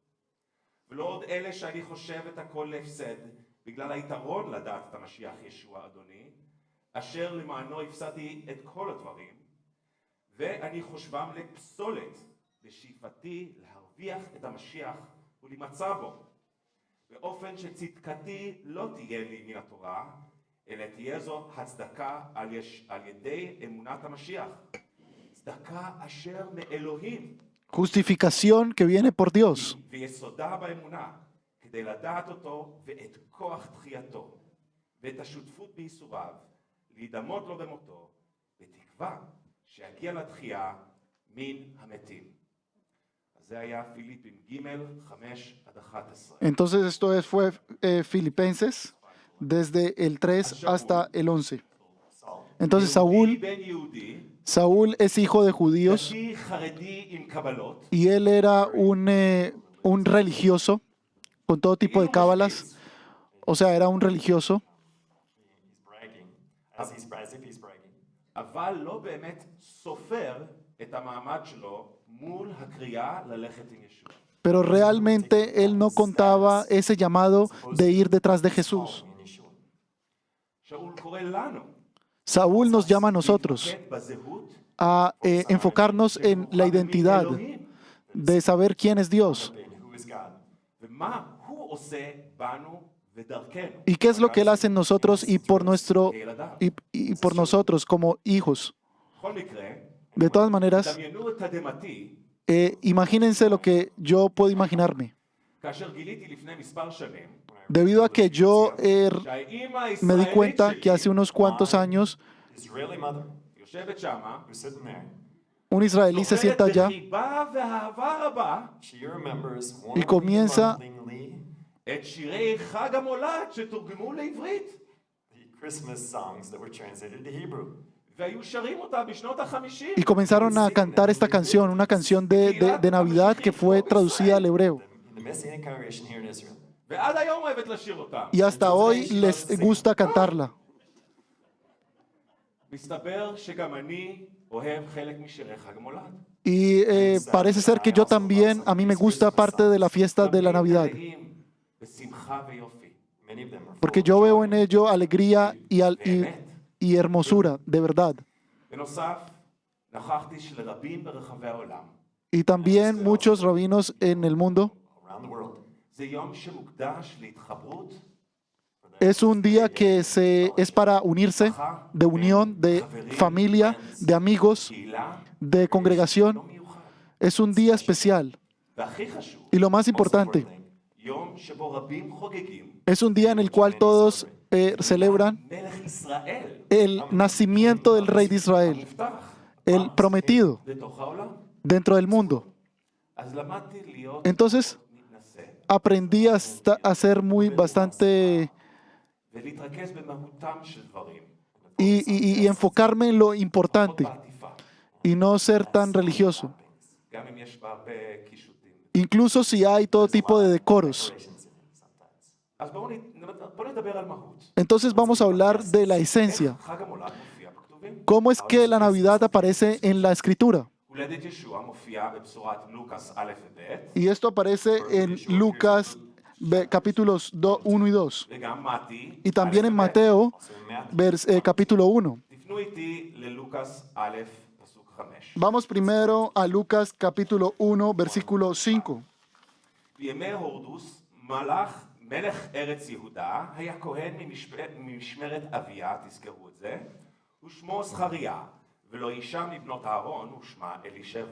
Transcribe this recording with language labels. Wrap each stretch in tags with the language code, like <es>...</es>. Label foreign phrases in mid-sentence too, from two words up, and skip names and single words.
<he>ולא עוד אלה שאני חושב את הכל להפסד, בגלל היתרון לדעת את המשיח ישוע אדוני, אשר למענו הפסדתי את כל הדברים, ואני חושבם לפסולת, בשאיפתי להרוויח את המשיח ולמצא בו, באופן שצדקתי לא תהיה לי מן התורה, אלא תהיה זו הצדקה על ידי אמונת המשיח, צדקה אשר מאלוהים.</he> <es>Justificación que viene por Dios.</es> <he>ויסודה באמונה, כדי לדעת אותו ואת כוח תחייתו, ואת השותפות בייסוריו, להידמות לו במותו, בתקווה שיגיע לתחייה מן המתים. אז זה היה פיליפים ג' 5 עד 11.</he> <es>Entonces esto fue Filipenses desde el 3 hasta el 11. Entonces</es> <he>יהודי בן יהודי,</he> <es>Saúl es hijo de judíos</es> <he>דתי חרדי עם קבלות,</he> <es>y él era un religioso con todo tipo de cábalas. O sea, era un religioso,</es> <en>He's bragging, as if he's bragging.</en> <he>אבל לא באמת סופר את המעמד שלו מול הקריאה ללכת עם ישוע.</he> <es>pero realmente él no contaba ese llamado de ir detrás de Jesús.</es> <en>Following Yeshua.</en> <he>שאול קורא לנו</he> <es>Saúl nos llama a nosotros</es> <he>להתמקד בזהות</he> <es>a enfocarnos en la identidad,</es> <he>אלוהים,</he> <es>de saber quién es Dios</es> <en>And who is God?</en> <he>ומה הוא עושה בנו ודרכנו.</he> <es>y qué es lo que Él hace en nosotros y por nosotros como hijos.</es> <he>בכל מקרה,</he> <es>De todas maneras,</es> <he>דמיינו את תדהמתי</he> <es>imagínense lo que yo puedo imaginarme.</es> <he>כאשר גיליתי לפני מספר שנים</he> <es>Debido a que yo</es> <he>שהאימא</he> <es>me di</es> <he>הישראלית</he> <es>cuenta que hace</es> <he>שלי</he> <es>unos cuantos años</es> <en>Israeli mother</en> <he>יושבת שמה,</he> <en>who's sitting there.</en> <es>un israelí se sienta allá</es> <he>בחיבה ואהבה רבה</he> <en>She remembers</en> <es>y comienza</es> <en>wonderingly</en> <he>את שירי חג המולד שתורגמו לעברית</he> <en>the Christmas songs that were translated to Hebrew.</en> <he>והיו שרים אותה בשנות ה-50.</he> <es>y comenzaron a cantar esta canción, una canción de Navidad que fue traducida al hebreo.</es> <en>In the Messianic congregation here in Israel.</en> <he>ועד היום אוהבת לשיר אותה.</he> <es>Y hasta hoy les gusta cantarla.</es> <he>מסתבר שגם אני אוהב חלק משירי חג המולד.</he> <es>Y parece ser que yo también, a mí me gusta parte de la fiesta de la Navidad,</es> <he>מלאים בשמחה ויופי.</he> <en>Many of them are</en> <es>porque</es> <en>full</en> <es>yo</es> <en>of</en> <es>veo</es> <en>joy.</en> <es>en ello alegría y hermosura, de verdad.</es> <he>בנוסף, נכחתי שלרבים ברחבי העולם.</he> <es>Y también muchos rabinos en el mundo.</es> <en>Around the world.</en> <he>זה יום שמוקדש להתחברות,</he> <es>Es un día que es para unirse, de unión, de familia, de amigos,</es> <he>קהילה,</he> <es>de congregación.</es> <he>יום מיוחד.</he> <es>Es un día especial.</es> <he>והכי חשוב,</he> <es>Y lo más importante,</es> <he>יום שבו רבים חוגגים</he> <es>es un día en el cual todos celebran</es> <he>מלך ישראל</he> <es>el nacimiento del rey de Israel,</es> <he>המובטח</he> <es>el prometido</es> <he>לתוך העולם.</he> <es>dentro del mundo.</es> <he>אז למדתי להיות</he> <es>Entonces</es> <he>מתנשא</he> <es>aprendí a ser bastante</es> <he>ולהתרכז במהותם של דברים,</he> <es>y enfocarme en lo importante</es> <he>בעטיפה,</he> <es>y no ser tan religioso,</es> <he>גם אם יש בה הרבה קישוטים.</he> <es>incluso si hay todo tipo de decoros.</es> <en>Decorations in it sometimes.</en> <he>אז בואו נדבר על מהות.</he> <es>Entonces vamos a hablar de la esencia.</es> <he>איך חג המולד מופיע בכתובים?</he> <es>¿Cómo es que la Navidad aparece en la Escritura?</es> <he>הולדת ישוע מופיע בבשורת לוקאס א' וב',</he> <es>Y esto aparece en Lucas capítulos 1 y 2.</es> <he>וגם מתי,</he> <es>Y también</es> <he>א'</he> <es>en</es> <he>וב'.</he> <es>Mateo,</es> <en>So in Matthew,</en> <es>capítulo 1.</es> <he>תפנו איתי ללוקאס א', פסוק 5.</he> <es>Vamos primero a Lucas capítulo 1, versículo 5.</es> <he>בימי הורדוס מלאך מלך ארץ יהודה היה כהן ממשמרת אביה, תזכרו את זה, ושמו זכריה, ולא אישה מבנות אהרון ושמה אלישבע.</he>